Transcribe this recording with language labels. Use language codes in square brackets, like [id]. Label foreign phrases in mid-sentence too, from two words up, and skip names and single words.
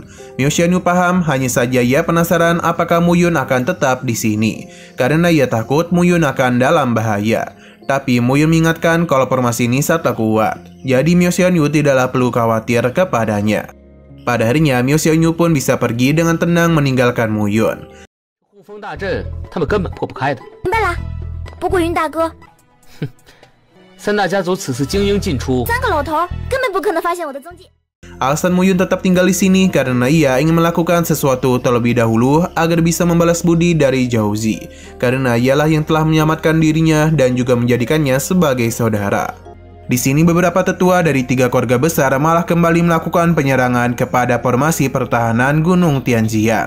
[id] Miao Xianyu paham, hanya saja ia penasaran apakah Mu Yun akan tetap di sini. Karena ia takut Mu Yun akan dalam bahaya. Tapi Mu Yun mengingatkan kalau formasi ini sangatlah kuat. Jadi Miao Xianyu tidaklah perlu khawatir kepadanya. Pada harinya, Miao Xianyu pun bisa pergi dengan tenang meninggalkan Mu Yun. [zh] 护风大阵，他们根本破不开的。明白了，不过云大哥，三大家族此次精英进出，三个老头根本不可能发现我的踪迹。 [id] Alasan Mu Yun tetap tinggal di sini karena ia ingin melakukan sesuatu terlebih dahulu agar bisa membalas budi dari Zhao Zi. Karena ialah yang telah menyelamatkan dirinya dan juga menjadikannya sebagai saudara. Di sini beberapa tetua dari tiga keluarga besar malah kembali melakukan penyerangan kepada formasi pertahanan Gunung Tianjian.